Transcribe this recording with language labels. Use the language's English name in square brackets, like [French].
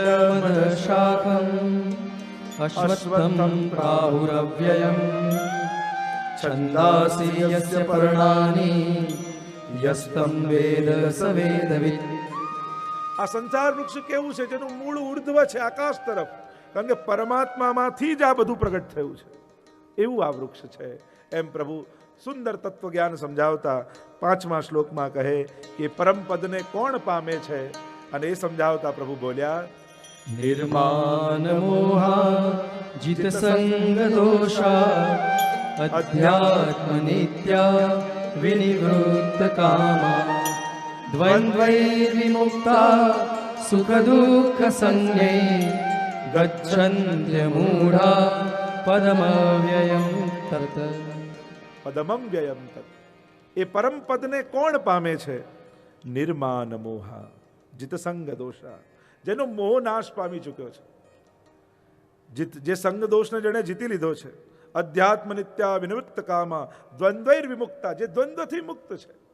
[Sanskrit] ऊर्ध्वमूलमदशाखम् अश्वत्थं प्राहुरव्ययम् छन्दांसि यस्य पर्णानि यस्तं वेद स वेदवित्. [Gujarati] આ સંસાર વૃક્ષ કેવું છે? જેનું મૂળ ઉર્ધ્વ છે, આકાશ તરફ. કારણ કે પરમાત્મામાંથી જ આ બધું પ્રગટ થયું છે, એવું આ વૃક્ષ છે. એમ પ્રભુ સુંદર તત્વ જ્ઞાન સમજાવતા 5મા શ્લોકમાં કહે કે પરમ પદને કોણ પામે છે? અને એ સમજાવતા પ્રભુ બોલ્યા [Sanskrit] निर्माण मोहा जित संग दोषा अध्यात्म नित्या विनिवृत्त कामा द्वंद्वैर विमुक्ता सुख दुःख संज्ञै गच्छन्त्य मूढ़ा पदमव्ययम् तत्. [Gujarati] પદમમ વ્યયમ તત. એ પરમ પદને કોણ પામે છે? [Sanskrit] નિર્માન મોહા જીત સંગ દોષા, [Gujarati] જેનો મોહ નાશ પામી ચૂક્યો છે, જે સંગ દોષને જેને જીતી લીધો છે. [Sanskrit] અધ્યાત્મ નિત્યા વિનિવૃત્ત કામા દ્વંદ્વૈર વિમુક્તા, [Gujarati] જે દ્વંદ્વથી મુક્ત છે.